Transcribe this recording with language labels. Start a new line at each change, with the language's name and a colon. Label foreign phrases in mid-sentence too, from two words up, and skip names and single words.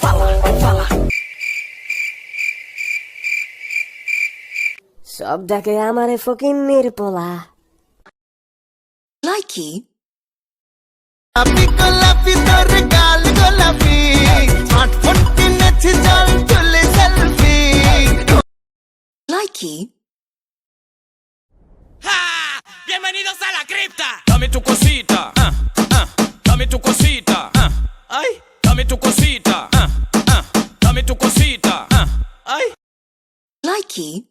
Bangla: সব ডাকে আমারে ফকিন্নির পোলা লাইকি আমি গোলাপি তোর গাল গোলাপি স্মার্টফোন কিনেছি চল তুলে সেলফি লাইকি
Spanish: Bienvenidos a la cripta. Dame tu cosita, dame tu cosita, ay, dame tu cosita, dame tu cosita, ay.
Bangla: লাইকি